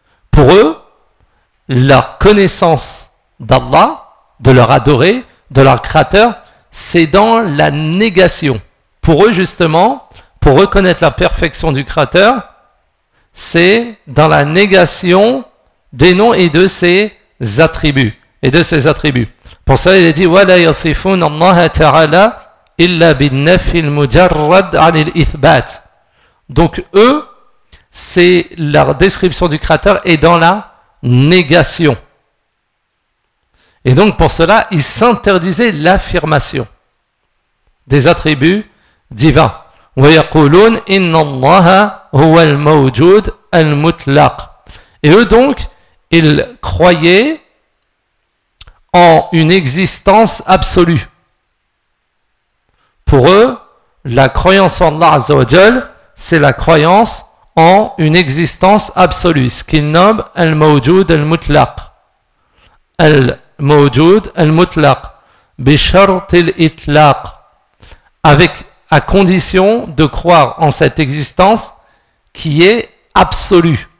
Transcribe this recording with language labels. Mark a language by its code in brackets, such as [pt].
[fr] Pour eux, leur connaissance d'Allah, de leur adorer, de leur créateur, c'est dans la négation. Pour eux, justement, pour reconnaître la perfection du créateur, c'est dans la négation des noms et de ses attributs. Et de ses attributs. Pour ça, il est dit, [ar] وَلَا يَصِفُونَ اللَّهَ تَعَالَى إِلَّا بِالنَّفِي الْمُجَرَّدْ عَنِ الْإِثْبَاتِ. [fr] Donc, eux, c'est leur description du créateur et dans la négation. Et donc pour cela, il s'interdisait l'affirmation des attributs divins. [ar] ويقولون إن الله هو الموجود المطلق. [fr] Et eux donc, ils croyaient ont une existence absolue. Pour eux, la croyance en Allah Azza wa Jal, c'est la croyance en une existence absolue, ce qu'ils nomment al-mawjoud al-mutlaq. Al-mawjoud al-mutlaq bi shart al-itlaq, avec à condition de croire en cette existence qui est absolue.